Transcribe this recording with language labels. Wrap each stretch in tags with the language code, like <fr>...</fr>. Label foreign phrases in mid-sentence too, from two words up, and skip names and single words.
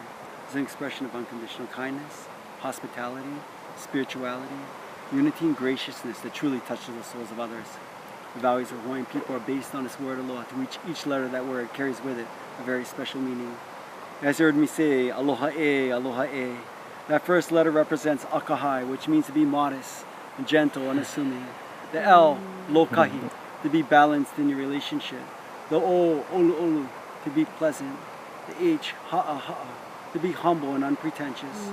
<en>It's an expression of unconditional kindness, hospitality, spirituality, unity and graciousness that truly touches the souls of others. The values of Hawaiian people are based on this word aloha, to which each letter of that word carries with it a very special meaning. As you heard me say,</en> <haw>aloha e, aloha e.</haw> <en>That first letter represents akahai, which means to be modest and gentle, unassuming. The L, lokahi, to be balanced in your relationship. The O, olu olu, to be pleasant. The H, ha'a ha'a, to be humble and unpretentious.</en>